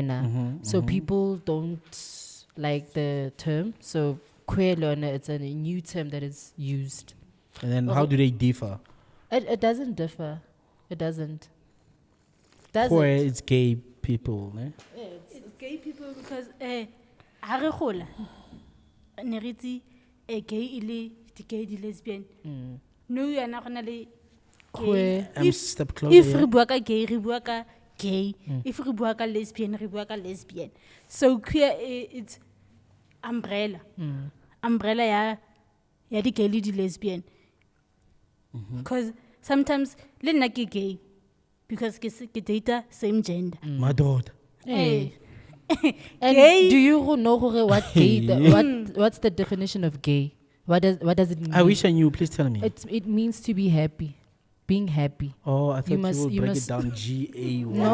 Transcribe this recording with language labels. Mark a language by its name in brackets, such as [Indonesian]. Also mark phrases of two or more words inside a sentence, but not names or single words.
[English] So people don't like the term. So queer learner, it's a new term that is used. And then how do they differ? It doesn't differ. It doesn't. Does Queer it? is gay people, ne? It's gay people because [Tswana] ha re gola ne re itse gay ile gay di lesbian. No yana gona le [English] Queer. Step closer. if yeah. [Tswana] re bua ka gay re bua ka gay, if re bua ka lesbian re bua ka lesbian. [English] So queer it's umbrella. [Tswana] Umbrella ya di gay le di lesbian. [English] Because sometimes [Tswana] le nna ke gay because ke data [English] same gender. My daughter. Hey. And Gay. do you know what gay? What's the definition of gay? What does it mean? I wish I knew. Please tell me. It means to be happy, being happy. Oh, I thought you must- would you break must- it down. G-A-Y.